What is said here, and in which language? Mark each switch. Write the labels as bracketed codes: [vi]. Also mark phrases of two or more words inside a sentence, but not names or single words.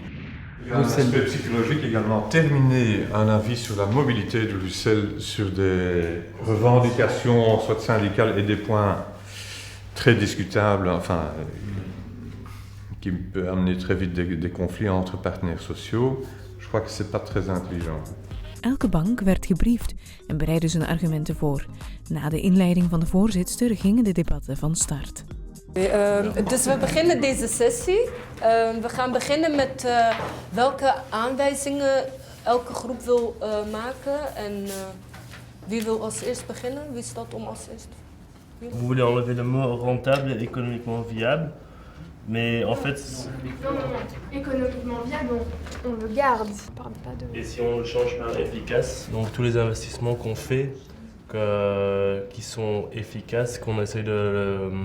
[fr] Il y a un aspect psychologique également. Terminer un avis sur la mobilité de l'UCL sur des revendications, soit syndicales, et des points très discutables, qui peut amener très vite des conflits entre partenaires sociaux. Je crois que c'est pas très intelligent. [nl] Elke bank werd gebriefd en bereidde zijn argumenten voor. Na de inleiding van de voorzitster gingen de debatten van start. Dus we beginnen deze sessie. We gaan beginnen met welke aanwijzingen elke groep wil maken. En wie wil als eerst beginnen? Wie staat om als eerst? [fr] Vous voulez enlever le mot rentable et économiquement viable. Mais en fait... Non. Économiquement viable, on le garde. On parle pas de... Et si on le change par efficace, donc tous les investissements qu'on fait, qui sont efficaces, qu'on essaie de...